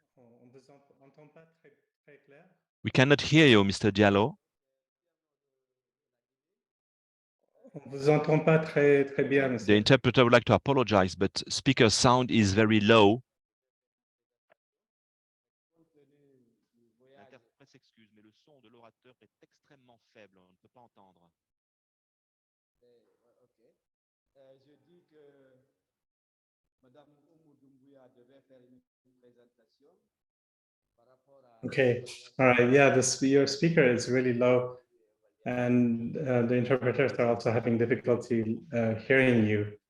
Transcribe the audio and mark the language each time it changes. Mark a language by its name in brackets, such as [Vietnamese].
[French] On vous entend pas très clair. [English] We cannot hear you, Mr. Diallo. [French] On vous entend pas très bien, monsieur. [English] The interpreter would like to apologize, but speaker sound is very low. [French] L'interprète s'excuse, mais le son de l'orateur est extrêmement faible. On ne peut pas entendre. Ok. Je dis que Madame Oumou Doumbouya devait faire une présentation par rapport à... [English] Okay, all right, yeah, your speaker is really low, and the interpreters are also having difficulty hearing you.